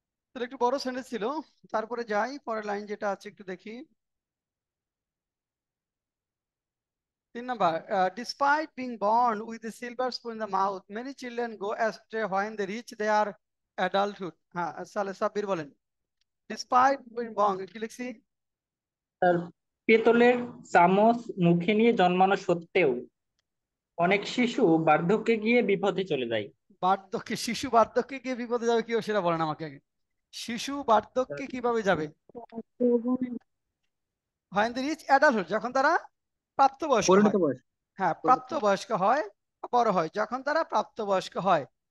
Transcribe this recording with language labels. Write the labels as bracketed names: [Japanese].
[Bangla] তাহলে একটু বড় সেন্টেন্স ছিল, তারপরে যাই পরের লাইন যেটা আছে একটু দেখি। [English] 3 number, despite being born with a silver spoon in the mouth, many children go astray when they reach their adulthood. [Bangla] হ্যাঁ, তাহলে সাব্বির বলেন, [English] despite being born [Bangla] কি লিখছি? তার পেতলের চামচ মুখে নিয়ে জন্মানো সত্ত্বেও অনেক শিশু বার্ধক্যে গিয়ে বিপথে চলে যায়। শিশু বার্ধক্যে গিয়ে বিপদে যাবে কেউ সেটা বলেন আমাকে আগে। শিশু বার্ধক্যে কিভাবে যাবে? [English] when they reach adulthood, [Bangla] যখন তারা প্রাপ্তবয়স্ক পরিণত হয়। বয়স। হ্যাঁ, প্রাপ্তবয়স্ক হয়, বড় হয়, যখন তারা প্রাপ্তবয়স্ক হয়।